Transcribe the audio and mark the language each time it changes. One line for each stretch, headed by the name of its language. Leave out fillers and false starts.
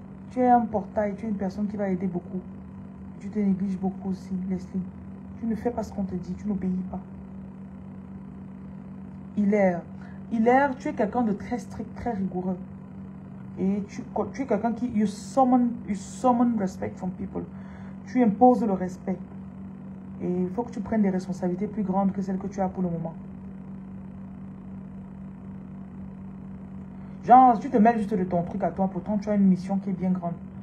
French: Tu es un portail, tu es une personne qui va aider beaucoup. Tu te négliges beaucoup aussi, Leslie. Tu ne fais pas ce qu'on te dit, tu n'obéis pas. Hilaire, tu es quelqu'un de très strict, très rigoureux. Et tu es quelqu'un qui...
English: You summon respect from people.
French: Tu imposes le respect. Et il faut que tu prennes des responsabilités plus grandes que celles que tu as pour le moment. Genre, tu te mêles juste de ton truc à toi, pourtant tu as une mission qui est bien grande.